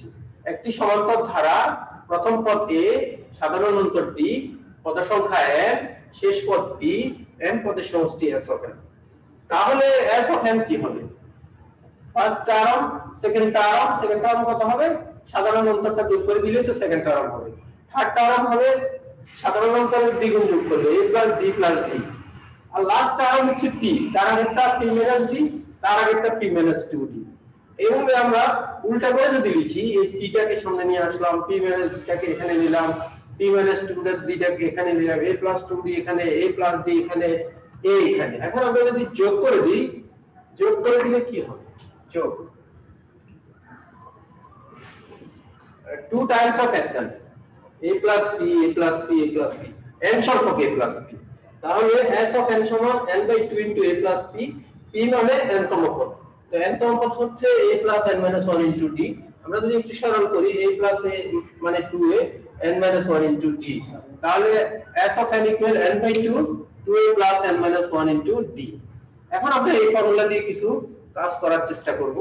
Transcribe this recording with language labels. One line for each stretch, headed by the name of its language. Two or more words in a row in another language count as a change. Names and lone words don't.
Bangla: একটি সমান্তর ধারা, প্রথম পদ a, সাধারণ অন্তর d, পদ সংখ্যা n, শেষ পদ p, n পদের সমষ্টি
English: s of n।
Bangla: তাহলে
English: s of n
Bangla: কি হবে?
English: first term, second term
Bangla: কত হবে? সাধারণ অন্তরটা যোগ করে দিলে তো
English: second term
Bangla: হবে।
English: third term
Bangla: হবে সাধারণ অন্তরের দ্বিগুণ যোগ করলে
English: a plus d plus d।
Bangla: আর
English: last term
Bangla: হচ্ছে p, তার আগেরটা
English: p minus d,
Bangla: তার আগেরটা
English: p minus 2d।
Bangla: এইভাবে আমরা উল্টা করে যদি লিখি, এই p টাকে সামনে নিয়ে আসলাম,
English: p minus d
Bangla: টাকে এখানে নিলাম,
English: p minus 2
Bangla: এর দুইটা এখানে নিলাম
English: a plus 2d
Bangla: এখানে
English: a plus d
Bangla: এখানে a এখানে। এখন আমরা যদি যোগ করে দিলে কি হবে?
English: যোগ 2 times of sn a plus p a plus p a plus p n সংখ্যক a plus p, তাহলে s of n সমান n by 2 into a plus p, p
Bangla: মানে n তম পদ, তো n তম পদ হচ্ছে
English: a plus n minus 1 into d।
Bangla: আমরা যদি একটু সরল করি
English: a plus a মানে 2a n minus 1 into d, তাহলে s of n equal n by 2 2a plus n minus 1 into d।
Bangla: এখন আমরা এই ফর্মুলা দিয়ে কিছু কাজ করার চেষ্টা করব।